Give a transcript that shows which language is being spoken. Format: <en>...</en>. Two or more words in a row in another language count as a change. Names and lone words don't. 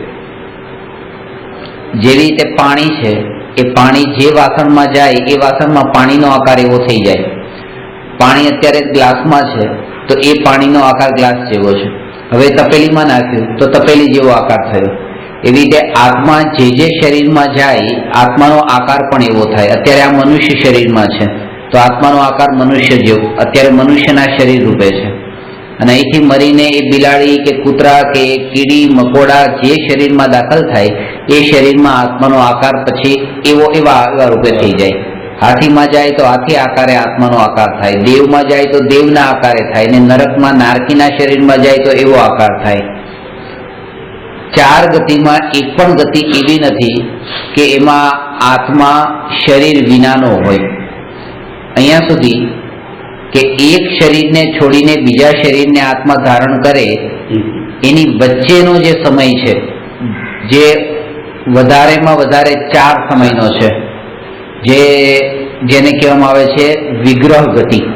<gu>જેવી રીતે પાણી છે એ પાણી જે વાસણમાં જાય એ વાસણમાં પાણીનો આકાર એવો થઈ જાય। પાણી અત્યારે ગ્લાસમાં છે તો એ પાણીનો આકાર ગ્લાસ જેવો છે। હવે તપેલીમાં નાખ્યું તો તપેલી જેવો આકાર થયો। એવી રીતે આત્મા જે શરીરમાં જાય આત્માનો આકાર પણ એવો થાય। અત્યારે આ મનુષ્ય શરીરમાં છે તો આત્માનો આકાર મનુષ્ય જેવો અત્યારે મનુષ્યના શરીર રૂપે છે। अने અહીંથી મરીને એ બિલાડી કે કૂતરા કે કીડી મકોડા જે શરીરમાં દાખલ થાય એ શરીરમાં આત્માનો આકાર પછી એવા રૂપે થઈ જાય। હાથીમાં જાય તો હાથી આકારે આત્માનો આકાર થાય, દેવમાં જાય તો દેવના આકારે થાય, ને નરકમાં નારકીના શરીરમાં જાય તો એવો આકાર થાય। 4 ગતિમાં એક પણ ગતિ એવી નથી કે એમાં આત્મા શરીર વિનાનો હોય। અહીંયા સુધી કે એક શરીરને છોડીને બીજા શરીરને આત્મા ધારણ કરે એની વચ્ચેનો જે સમય છે, જે વધારેમાં વધારે 4 સમયનો છે, જેને કહેવામાં આવે છે વિગ્રહ ગતિ.</gu>